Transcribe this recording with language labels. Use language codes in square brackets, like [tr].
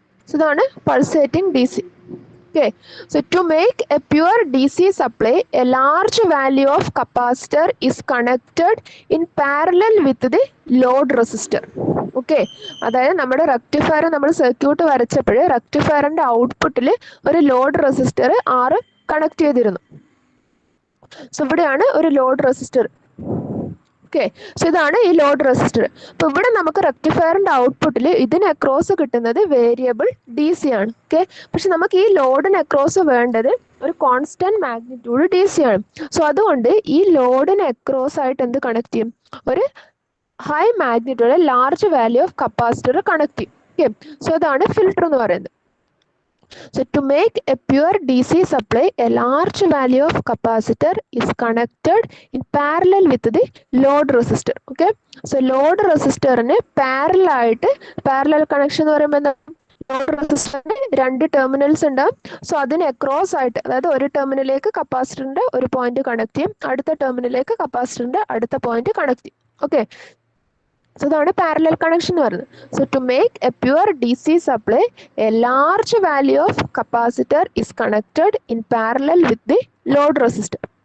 [en] So ഇതാണ് pulsating DC. Okay, so to make a pure DC supply, a large value of capacitor is connected in parallel with the load resistor. [ml] Okay, അതായത് നമ്മുടെ rectifier നമ്മൾ circuit വരച്ചപ്പോൾ റെക്ടിഫയറിന്റെ ഔട്ട്പുട്ടിൽ ഒരു load resistor R connect ചെയ്തിരുന്നു. So ഇവിടെയാണ് ഒരു load resistor. Okay, so ഇതാണ് ഈ ലോഡ് റെസിസ്റ്റർ. അപ്പോൾ ഇവിടെ നമുക്ക് റെക്ടിഫയറിന്റെ ഔട്ട്പുട്ടിൽ ഇതിന് അക്രോസ് കിട്ടുന്നത് വേരിയബിൾ ഡി സി ആണ്. ഓക്കെ, പക്ഷെ നമുക്ക് ഈ ലോഡിന് അക്രോസ് വേണ്ടത് ഒരു കോൺസ്റ്റന്റ് മാഗ്നിറ്റ്യൂഡ് ഡി സി ആണ്. സോ അതുകൊണ്ട് ഈ ലോഡിന് അക്രോസ് ആയിട്ട് എന്ത് കണക്ട് ചെയ്യും? ഒരു high magnitude large value of capacitor connect ചെയ്യും. ഓക്കെ, സോ അതാണ് ഫിൽട്ടർ എന്ന് പറയുന്നത്. [en] So to make a pure DC supply, a large value of capacitor is connected in parallel with the load resistor. [ml] Okay, so load resistor ne parallel connection എന്ന് പറയുമ്പോൾ load റെസിസ്റ്ററിന് രണ്ട് terminals ഉണ്ടാവും. So അതിന് across ആയിട്ട്, അതായത് ഒരു ടെർമിനലിലേക്ക് കപ്പാസിറ്ററിന്റെ ഒരു പോയിന്റ് കണക്ട് ചെയ്യും, അടുത്ത ടെർമിനലിലേക്ക് കപ്പാസിറ്ററിന്റെ അടുത്ത പോയിന്റ് കണക്ട് ചെയ്യും. ഓക്കെ, so ഇതാണ് പാരലൽ കണക്ഷൻ എന്ന് പറയുന്നത്. [en] So to make a pure D C supply, a large value of capacitor is connected in parallel with the load resistor.